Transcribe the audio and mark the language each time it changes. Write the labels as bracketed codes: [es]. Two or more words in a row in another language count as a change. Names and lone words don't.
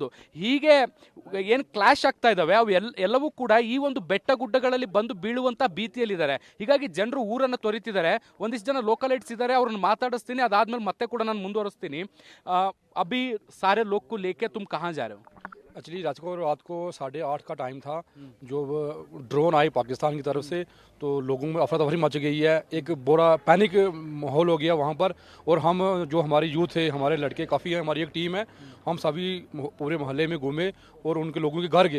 [kn] ಹೀಗೆ ಏನು ಕ್ಲಾಶ್ ಆಗ್ತಾ ಇದ್ದಾವೆ ಅವು ಎಲ್ಲವೂ ಕೂಡ ಈ ಒಂದು ಬೆಟ್ಟ ಗುಡ್ಡಗಳಲ್ಲಿ ಬಂದು ಬೀಳುವಂಥ ಭೀತಿಯಲ್ಲಿದ್ದಾರೆ. ಹೀಗಾಗಿ ಜನರು ಊರನ್ನು ತೊರಿತಿದ್ದಾರೆ. ಒಂದಿಷ್ಟು ಜನ ಲೋಕಲೈಟ್ಸ್ ಇದ್ದಾರೆ, ಅವ್ರನ್ನ ಮಾತಾಡಿಸ್ತೀನಿ. ಅದಾದ್ಮೇಲೆ ಮತ್ತೆ ಕೂಡ ನಾನು ಮುಂದುವರಿಸ್ತೀನಿ. [hi] अभी सारे लोग को लेके तुम कहाँ जा रहे हो? एक्चुअली रात को 8:30 का टाइम था, जो ड्रोन आई पाकिस्तान की तरफ से, तो लोगों में अफरा तफरी मच गई है। एक बुरा पैनिक माहौल हो गया वहाँ पर। और हम जो हमारी यूथ है, हमारे लड़के काफ़ी हैं, हमारी एक टीम है, हम सभी पूरे मोहल्ले में घूमे और उनके लोगों के घर गए।